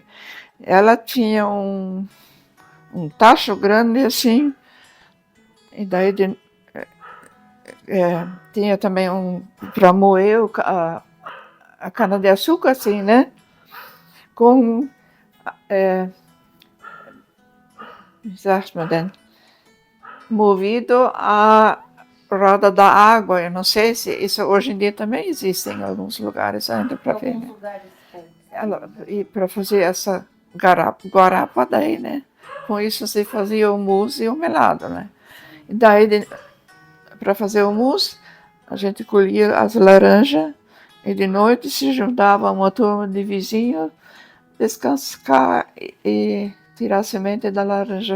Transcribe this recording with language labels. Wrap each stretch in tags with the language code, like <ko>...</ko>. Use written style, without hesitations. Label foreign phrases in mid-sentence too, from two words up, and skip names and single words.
<pt>Ela tinha um tacho grande assim, e daí tinha também para moer a cana-de-açúcar, assim, né? Com,</pt> <de>wie sagt man denn?</de> <pt>Movido a roda da água. Eu não sei se isso hoje em dia também existe em alguns lugares ainda para ver. Alguns lugares tem. E para fazer essa guarapa daí, né? Com isso se fazia o mousse e o melado, né? E daí, para fazer o mousse, a gente colhia as laranjas e de noite se juntava uma turma de vizinhos, descascar e tirar a semente da laranja.</pt>